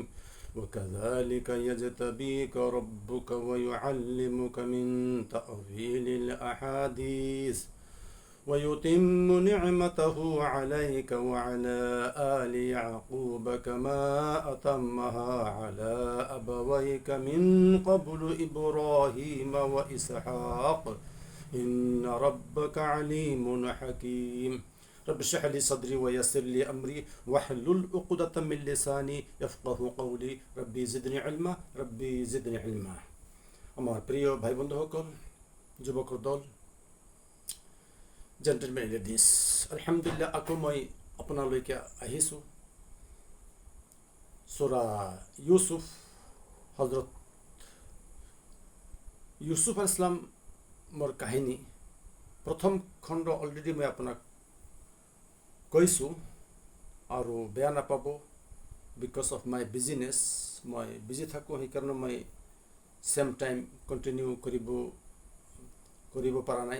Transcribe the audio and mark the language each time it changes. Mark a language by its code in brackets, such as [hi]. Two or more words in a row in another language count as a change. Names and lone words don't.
[ar] وكذلك يجتبيك ربك ويعلمك من تأويل الأحاديث ويتم نعمته عليك وعلى آل يعقوب كما أتمها على أبويك من قبل إبراهيم وإسحاق إن ربك عليم حكيم. رب اشرح لي صدري ويسر لي أمري واحلل عقدة من لساني يفقه قولي ربي زدني علما ربي زدني علما. [as] আমার প্রিয় ভাই বন্ধুসকল, যুৱকৰ দল, [en] gentlemen ladies, [as] আলহামদুলিল্লাহ আকৌ মই আপোনালৈকে আহিছোঁ সূৰা ইউসুফ, হজৰত ইউসুফ [ar] عليه السلام [as] মোৰ কাহিনী প্ৰথম খণ্ড অলৰেডি মই আপোনাক কৈছোঁ আৰু বেয়া নাপাব, [en] because of my business, [as] মই বিজি থাকোঁ, সেইকাৰণে মই [en] same time continue [as] কৰিব পৰা নাই।